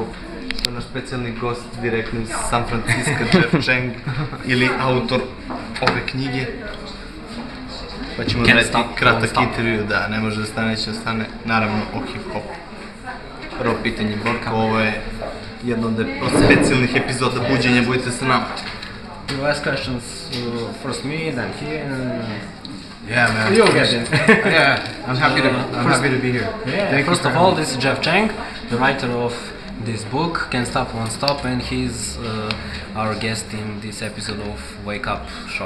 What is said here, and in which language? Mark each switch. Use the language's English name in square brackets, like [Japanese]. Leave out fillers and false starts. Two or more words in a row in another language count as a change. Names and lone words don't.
[Serbian] To je naš specijalni gost direktno iz San Francisco, Jeff Chang, ili autor ove knjige. Pa ćemo raditi kratak intervju, da, ne može da stane, neće da stane, naravno o hip-hopu. Prvo pitanje, Borka, ovo je jedna od specijalnih epizoda Budjenja, budite sa nama. [English] You ask questions first me, then he, and yeah, man. you get it. Yeah, I'm happy to be here. Yeah, first of all, this is Jeff Chang, the writer of this book, Can't Stop, Won't Stop, and he's our guest in this episode of Wake Up Show.